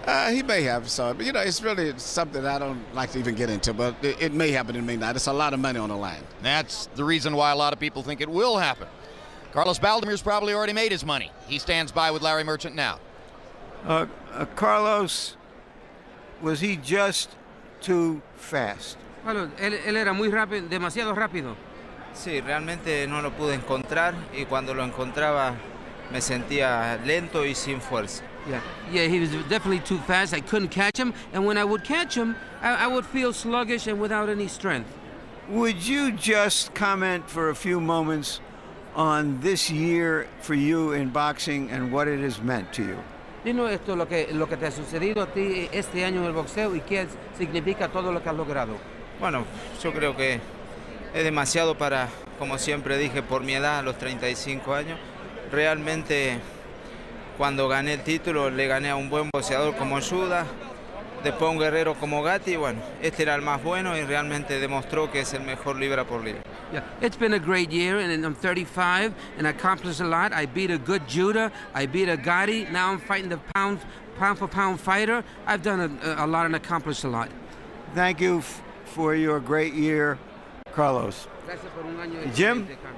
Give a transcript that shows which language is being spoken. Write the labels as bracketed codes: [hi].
[en] He may have, so you know, it's really something I don't like to even get into, but it may happen, it may not. It's a lot of money on the line. That's the reason why a lot of people think it will happen. Carlos Baldomir's probably already made his money. He stands by with Larry Merchant now. Carlos, was he just too fast? [es] Bueno, él era muy rápido, demasiado rápido. Sí, realmente no lo pude encontrar y cuando lo encontraba me sentía lento y sin fuerza. [en] Yeah, he was definitely too fast. I couldn't catch him, and when I would catch him, I would feel sluggish and without any strength. Would you just comment for a few moments on this year for you in boxing and what it has meant to you? [es] Dinos esto, lo que te ha sucedido a ti este año en el boxeo y qué significa todo lo que has logrado. Bueno, yo creo que es demasiado para, como siempre dije, por mi edad, a los 35 años. Realmente, cuando gané el título, le gané a un buen boxeador como Judas, después a un guerrero como Gatti. Bueno, este era el más bueno y realmente demostró que es el mejor libra por libra. [en] Yeah, it's been a great year, and I'm 35 and I accomplished a lot. I beat a good Judah, I beat a Gotti. Now I'm fighting the pound for pound fighter. I've done a lot and accomplished a lot. Thank you for your great year, Carlos. Jim?